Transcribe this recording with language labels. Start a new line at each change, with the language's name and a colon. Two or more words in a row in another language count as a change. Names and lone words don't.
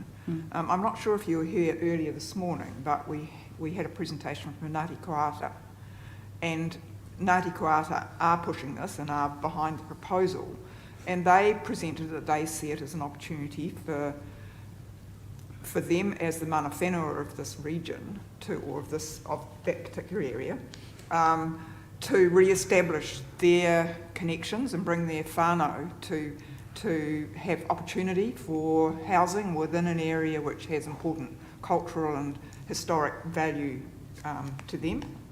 English: I'm not sure if you were here earlier this morning, but we had a presentation from Ngāti Koata, and Ngāti Koata are pushing this and are behind the proposal, and they presented that they see it as an opportunity for them as the
Māori: mana whenua
English: of this region of that particular area, to re-establish their connections and bring their whānau to have opportunity for housing within an area which has important cultural and historic value to them.